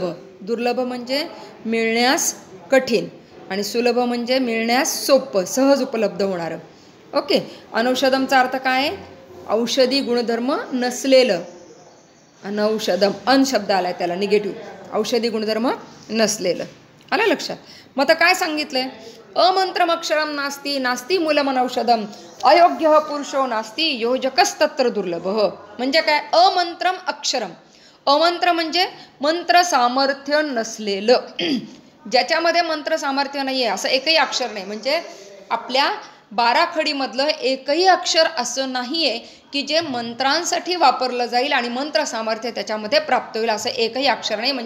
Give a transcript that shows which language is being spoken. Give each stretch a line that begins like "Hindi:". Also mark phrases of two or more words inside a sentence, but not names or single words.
Marathi: दुर्लभ म्हणजे मिळण्यास कठीण आणि सुलभ म्हणजे मिळण्यास सोपं, सहज उपलब्ध होणारं. ओके. अनौषधमचा अर्थ काय आहे, औषधी गुणधर्म नसलेलं. अनौषधम, अन शब्द आलाय त्याला निगेटिव्ह, औषधी गुणधर्म नसलेलं. आलं लक्षात. मग आता काय सांगितलंय,
Sanskrit: अमंत्रम अक्षरम नास्ती, नास्ती मूलमनौषधम, अयोग्य पुरुषो नास्ती, योजकस्तत्र दुर्लभ.
Marathi: म्हणजे काय,
Sanskrit: अमंत्रम अक्षरम,
Marathi: अमंत्र म्हणजे मंत्र सामर्थ्य नसलेलं, ज्याच्यामध्ये मंत्र सामर्थ्य नाही आहे असं एकही अक्षर नाही. म्हणजे आपल्या 12 खडीमधलं एकही अक्षर असं नाही आहे की जे मंत्रांसाठी वापरलं जाईल आणि मंत्र सामर्थ्य त्याच्यामध्ये प्राप्त होईल, असं एकही अक्षर नाही.